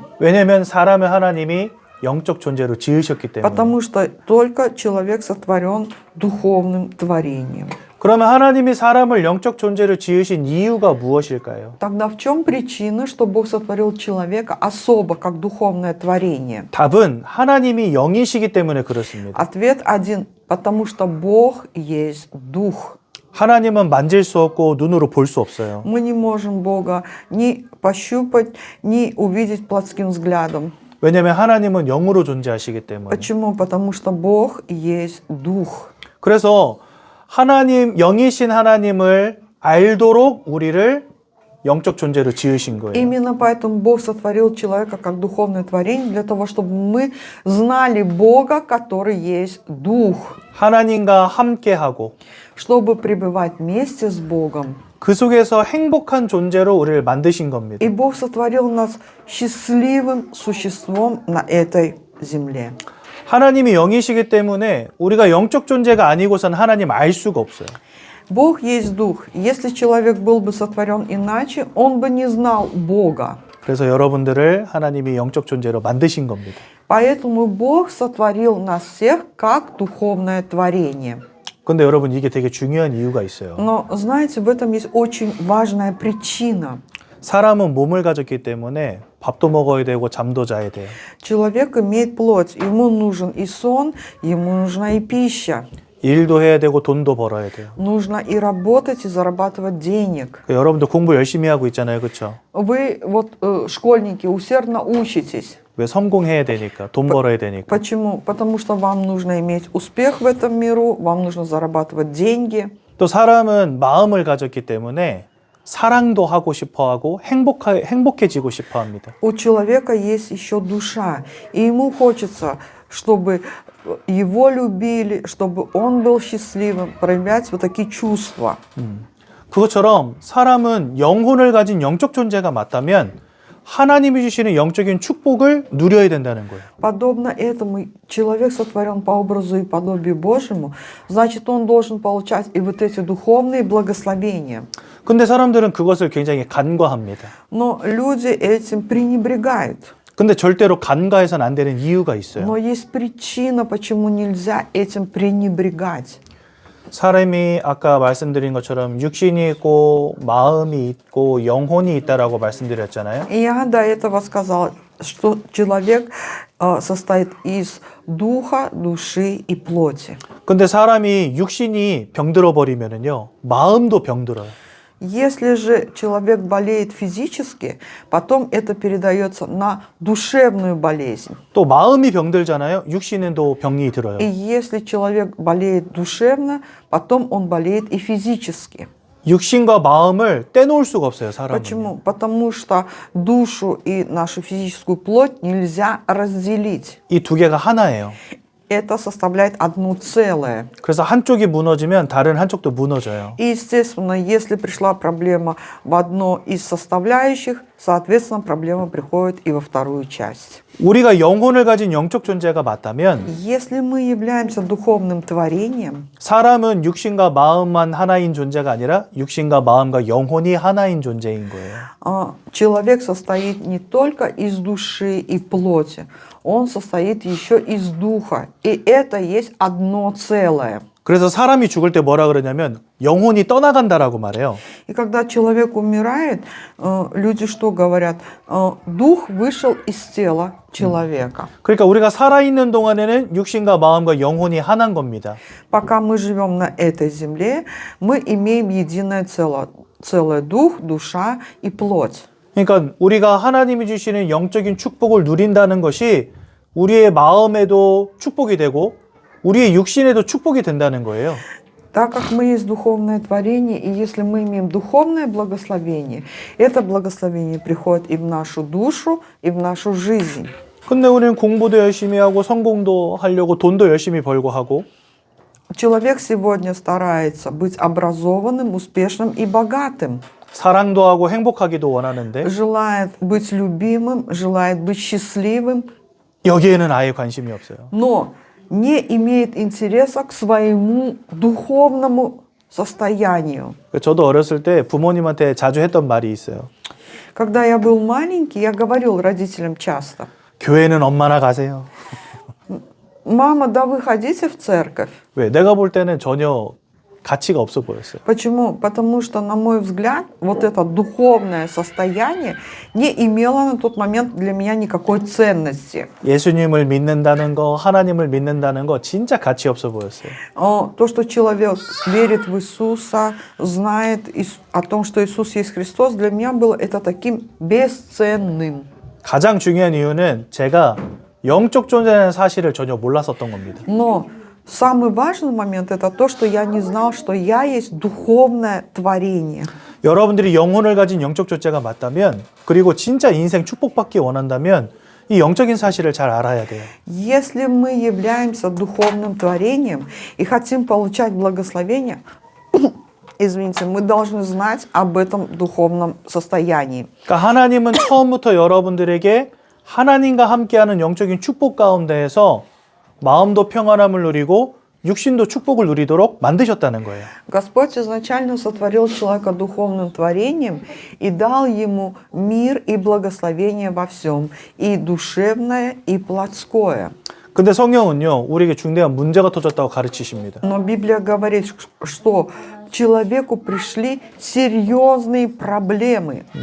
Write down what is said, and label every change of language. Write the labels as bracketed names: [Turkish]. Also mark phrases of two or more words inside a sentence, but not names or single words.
[Korean] 왜냐하면 사람을 하나님이 영적 존재로 지으셨기 때문에. [Russian] Потому что только человек сотворен духовным творением. [Korean] 그러면 하나님이 사람을 영적 존재로 지으신 이유가 무엇일까요? [Russian] Тогда в чем причина, что Бог сотворил человека особо как духовное творение? [Korean] 답은 하나님이 영이시기 때문에 그렇습니다. [Russian] Ответ один, потому что Бог есть Дух. [Korean] 하나님은 만질 수 없고 눈으로 볼 수 없어요. [Russian] Мы не можем Бога ни пощупать, ни увидеть плотским взглядом. [Korean] 왜냐하면 하나님은 영으로 존재하시기 때문에. [Russian] Почему? Потому что Бог есть Дух. [Korean] 그래서 하나님, 영이신 하나님을 알도록 우리를 영적 존재로 지으신 거예요. [Russian] Именно поэтому Бог сотворил человека как духовное творение, для того, чтобы мы знали Бога, который есть Дух, [Korean] 하나님과 함께하고 [Russian] чтобы пребывать вместе с Богом. [Korean] 그 속에서 행복한 존재로 우리를 만드신 겁니다. [Russian] И Бог сотворил нас счастливым существом на этой земле. [Korean] 하나님이 영이시기 때문에 우리가 영적 존재가 아니고선 하나님 알 수가 없어요. [Russian] Бог есть Дух. Если человек был бы сотворен иначе, он бы не знал Бога. [Korean] 그래서 여러분들을 하나님이 영적 존재로 만드신 겁니다. [Russian] Поэтому Бог сотворил нас всех как духовное творение. [Korean] 근데 여러분 이게 되게 중요한 이유가 있어요. [Russian] Но, знаете, в этом есть очень важная причина. [Korean] 사람은 몸을 가졌기 때문에 밥도 먹어야 되고 잠도 자야 돼요. [Russian] Человек имеет плоть, ему нужен и сон, ему нужна и пища. [Korean] 일도 해야 되고 돈도 벌어야 돼요. [Russian] Нужно и работать, и зарабатывать денег. [Korean] 여러분도 공부 열심히 하고 있잖아요. 그렇죠? [Russian] Вы, вот, школьники, усердно учитесь. [Korean] 왜 성공해야 되니까, 돈 벌어야 되니까. [Russian] Почему? Потому что вам нужно иметь успех в этом миру, вам нужно зарабатывать деньги. [Korean] 또 사람은 마음을 가졌기 때문에 사랑도 하고 싶어 하고 행복해지고 싶어 합니다. [Russian] У человека есть еще душа, и ему хочется, чтобы его любили, чтобы он был счастливым, проявлять вот такие чувства. [Korean] 그것처럼 사람은 영혼을 가진 영적 존재가 맞다면 하나님이 주시는 영적인 축복을 누려야 된다는 거예요. [Russian] Подобно этому, человек сотворен по образу и подобию Божьему, значит, он должен получать и вот эти духовные благословения. [Korean] 근데 사람들은 그것을 굉장히 간과합니다. [Russian] Но люди этим пренебрегают. [Korean] 근데 절대로 간과해서는 안 되는 이유가 있어요. [Russian] Но есть причина, почему нельзя этим пренебрегать. [Korean] 사람이 아까 말씀드린 것처럼 육신이 있고 마음이 있고 영혼이 있다라고 말씀드렸잖아요. [Russian] И я до этого сказала, что человек состоит из духа, души и плоти. [Korean] 근데 사람이 육신이 병들어 버리면은요, 마음도 병들어요. [Russian] Если же человек болеет физически, потом это передается на душевную болезнь. [Korean] 또 마음이 병들잖아요. 육신에도 병이 들어요. [Russian] И если человек болеет душевно, потом он болеет и физически. [Korean] 육신과 마음을 떼놓을 수가 없어요, 사람은. [Russian] Почему? Потому что душу и нашу физическую плоть нельзя разделить. [Korean] 이 두 개가 하나예요. [Russian] Это составляет одно целое. [Korean] 그래서 한쪽이 무너지면 다른 한쪽도 무너져요. [Russian] И, естественно, если пришла проблема в одно из составляющих, соответственно, проблема приходит и во вторую часть. [Korean] 우리가 영혼을 가진 영적 존재가 맞다면 [Russian] Если мы являемся духовным творением, [Korean] 사람은 육신과 마음만 하나인 존재가 아니라 육신과 마음과 영혼이 하나인 존재인 거예요. [Russian] человек состоит не только из души и плоти, он состоит еще из духа. И это есть одно целое. [Korean] 그래서 사람이 죽을 때 뭐라 그러냐면 영혼이 떠나간다라고 말해요. [Russian] И когда человек умирает, люди что говорят? Дух вышел из тела человека. [Korean] 그러니까 우리가 살아있는 동안에는 육신과 마음과 영혼이 하나인 겁니다. [Russian] Пока мы живем на этой земле, мы имеем единое целое дух, душа и плоть. [Korean] 그러니까 우리가 하나님이 주시는 영적인 축복을 누린다는 것이 우리의 마음에도 축복이 되고 우리의 육신에도 축복이 된다는 거예요. [Russian] Так как мы есть духовное творение, и если мы имеем духовное благословение, это благословение приходит и в нашу душу, и в нашу жизнь. [Korean] 근데 우리는 공부도 열심히 하고 성공도 하려고 돈도 열심히 벌고 하고 [Russian] Человек сегодня старается быть образованным, успешным и богатым. [Korean] 사랑도 하고 행복하기도 원하는데 [Russian] Желает быть любимым, желает быть счастливым, [Korean] 여기에는 아예 관심이 없어요. [Russian] но не имеет интереса к своему духовному состоянию. [Korean] 저도 어렸을 때 부모님한테 자주 했던 말이 있어요. [Russian] Когда я был маленький, я говорил родителям часто: [Korean] 교회는 엄마나 가세요. [Russian] «Мама, да вы ходите в церковь». [Korean] 왜? 내가 볼 때는 전혀 가치가 없어 보였어요. [Russian] Почему? Потому что, на мой взгляд, вот это духовное состояние не имело на тот момент для меня никакой ценности. [Korean] 예수님을 믿는다는 거, 하나님을 믿는다는 거 진짜 가치 없어 보였어요. [Russian] То, что человек верит в Иисуса, знает о том, что Иисус есть Христос, для меня было это таким бесценным. [Korean] 가장 중요한 이유는 제가 영적 존재라는 사실을 전혀 몰랐었던 겁니다. [Russian] Но самый важный момент это то, что я не знал, что я есть духовное творение. [Korean] 여러분들이 영혼을 가진 영적 존재가 맞다면, 그리고 진짜 인생 축복받기 원한다면 이 영적인 사실을 잘 알아야 돼요. [Russian] Если мы являемся духовным творением и хотим получать благословение, извините, мы должны знать об этом духовном состоянии. [Korean] 그러니까 하나님은 처음부터 여러분들에게 하나님과 함께하는 영적인 축복 가운데에서 마음도 평안함을 누리고 육신도 축복을 누리도록 만드셨다는 거예요. [Russian] Господь изначально сотворил человека духовным творением и дал ему мир и благословение во всем, и душевное, и плотское. [Korean] 근데 성경은요, 우리에게 중대한 문제가 터졌다고 가르치십니다. [Russian] Но Библия говорит, что человеку пришли серьезные проблемы.